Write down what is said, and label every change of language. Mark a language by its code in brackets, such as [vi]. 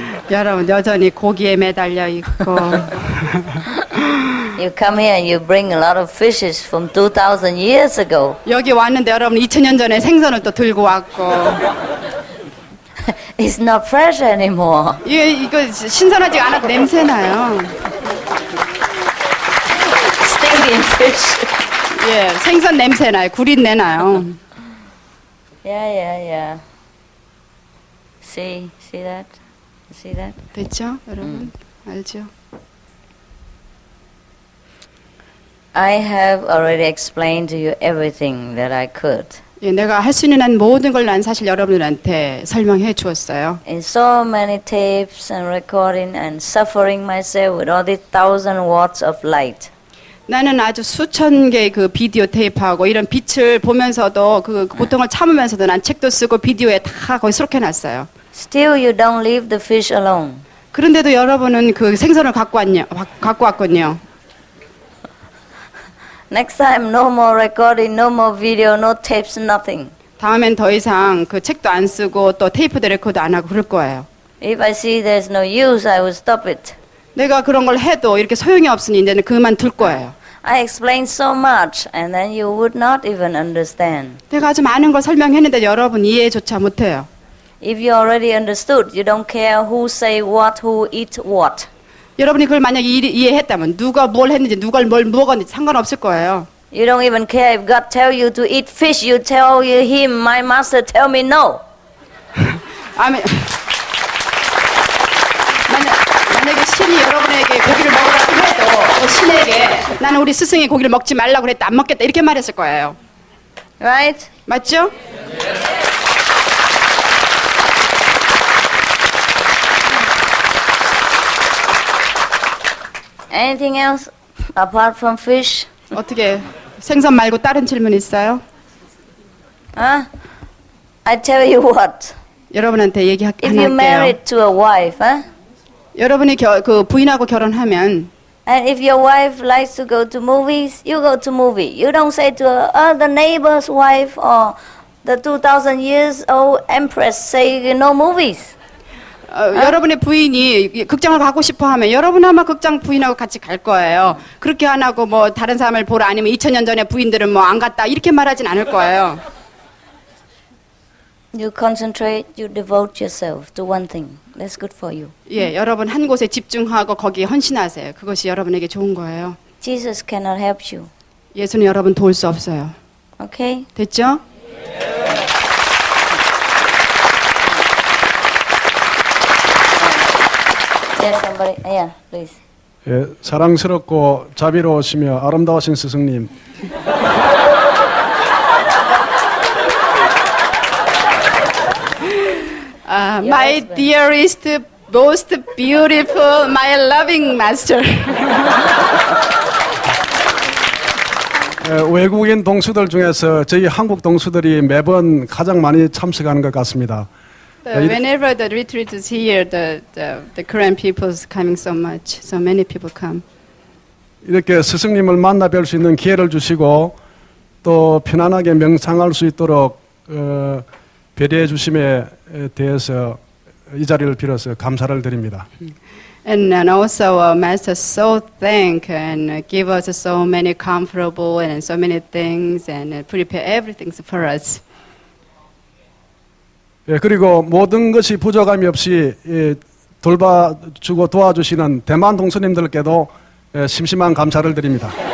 [ko] 여러분 여전히 고기에 매달려 있고 [en] you come here and you bring a lot of fishes from 2,000 years ago. [ko] 여기 왔는데 여러분 2000년 전에 생선을 또 들고 왔고 [en] It's not fresh anymore. [ko] 이거 신선하지 않아도 냄새 나요. [en] Stinking fish. [ko] 예, 생선 냄새 나요. 구린내 나요. [en] Yeah. See that? See that? [ko] 됐죠, 여러분? 알죠? [en] I have already explained to you everything that I could. [ko] 예, 내가 할 수 있는 한 모든 걸 난 사실 여러분들한테 설명해 주었어요. [en] In so many tapes and recording and suffering myself with all these 1,000 watts of light. [ko] 나는 아주 수천 개의 그 비디오 테이프하고 이런 빛을 보면서도 그 고통을 참으면서도 난 책도 쓰고 비디오에 다 거기 수록해 놨어요. [en] Still you don't leave the fish alone. [ko] 그런데도 여러분은 그 생선을 갖고 왔군요. [en] Next time no more recording, no more video, no tapes, nothing. [ko] 다음엔 더 이상 그 책도 안 쓰고 또 테이프도 레코드 안 하고 그럴 거예요. [en] If I see there's no use, I will stop it. [ko] 내가 그런 걸 해도 이렇게 소용이 없으니 이제는 그만둘 거예요. [en] I explained so much and then you would not even understand. [ko] 내가 아주 많은 걸 설명했는데 여러분 이해조차 못해요. [en] If you already understood, you don't care who say what, who eat what. [ko] 여러분이 그걸 만약에 이해했다면 누가 뭘 했는지 누가 뭘 먹었는지 상관없을 거예요. [en] You don't even care if God tell you to eat fish, you tell him, my master tell me no. [ko] 아멘. 만약에 신이 여러분에게 고기를 먹으라고 해도 신에게 나는 우리 스승이 고기를 먹지 말라고 그랬다 안 먹겠다 이렇게 말했을 거예요. [en] Right? [ko] 맞죠? [en] Anything else apart from fish? [ko] 어떻게 생선 말고 다른 질문 있어요? [en] Huh? I tell you what. [ko] 여러분한테 얘기 하나 [en] If you [ko] 할게요. [en] married to a wife, huh? [ko] 여러분이 그 부인하고 결혼하면 [en] And if your wife likes to go to movies, you go to movie. You don't say to her, oh, the neighbor's wife or the 2,000 years old empress say no movies. [ko] 여러분의 부인이 극장을 가고 싶어 하면 여러분 아마 극장 부인하고 같이 갈 거예요. 그렇게 안 하고 뭐 다른 사람을 보러 아니면 2000년 전에 부인들은 뭐 안 갔다 이렇게 말하진 않을 거예요. [en] You concentrate, you devote yourself to one thing. That's good for you. [ko] 예, 여러분 한 곳에 집중하고 거기에 헌신하세요. 그것이 여러분에게 좋은 거예요. [en] Jesus cannot help you. [ko] 예수는 여러분 도울 수 없어요. [en] Okay? [ko] 됐죠? [en] Yes, somebody. Yeah, please. [ko] 예, 사랑스럽고 자비로우시며 아름다우신 스승님. [en] My dearest, most beautiful, my loving master. [ko] 외국인 동수들 중에서 저희 한국 동수들이 매번 가장 많이 참석하는 것 같습니다. [en] Whenever the retreat is here, the Korean people is coming so much. So many people come. [ko] 이렇게 스승님을 만나 뵐 수 있는 기회를 주시고 또 편안하게 명상할 수 있도록 배려해 주심에 대해서 이 자리를 빌어서 감사를 드립니다. [en] And also Master so thank and give us so many comfortable and so many things and prepare everything for us. [ko] 예, 그리고 모든 것이 부족함이 없이 돌봐주고 도와주시는 대만 동수님들께도 심심한 감사를 드립니다.